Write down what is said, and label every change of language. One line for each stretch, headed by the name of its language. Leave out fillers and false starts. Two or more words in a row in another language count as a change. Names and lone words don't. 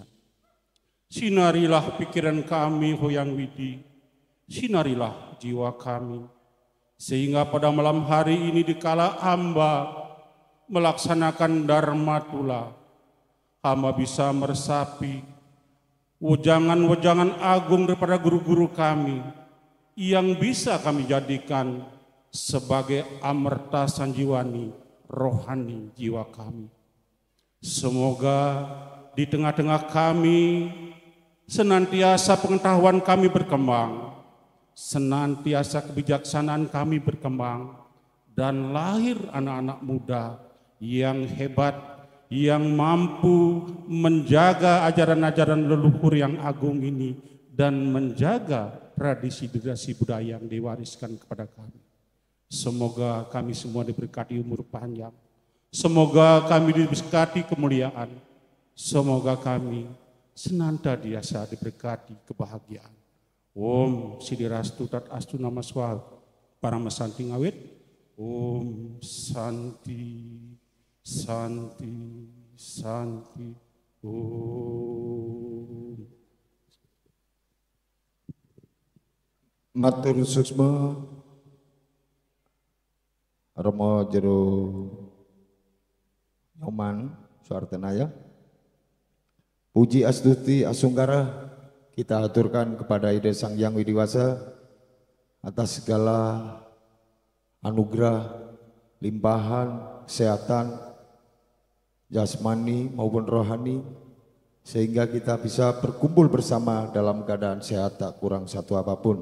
Indonesian: Sinarilah pikiran kami, Hoyang Widi, sinarilah jiwa kami, sehingga pada malam hari ini dikala hamba melaksanakan Dharma Tula, hamba bisa meresapi wejangan-wejangan agung daripada guru-guru kami yang bisa kami jadikan sebagai amerta sanjiwani rohani jiwa kami. Semoga di tengah-tengah kami senantiasa pengetahuan kami berkembang, senantiasa kebijaksanaan kami berkembang, dan lahir anak-anak muda yang hebat, yang mampu menjaga ajaran-ajaran leluhur yang agung ini dan menjaga tradisi-tradisi budaya yang diwariskan kepada kami. Semoga kami semua diberkati umur panjang, semoga kami diberkati kemuliaan, semoga kami senantiasa diberkati kebahagiaan.
Sanskrit: Om Sidirastu Tat Astu Nama Swaha Paramasanti Ngawit. Om Santi Santi Santi Om.
Balinese: Matur suksma Romo Jero Nyoman Suartenaya.
Indonesian: Puji astuti asungkara kita aturkan kepada Ida Sang Yang Widiwasa atas segala anugerah, limpahan, kesehatan, jasmani maupun rohani, sehingga kita bisa berkumpul bersama dalam keadaan sehat tak kurang satu apapun.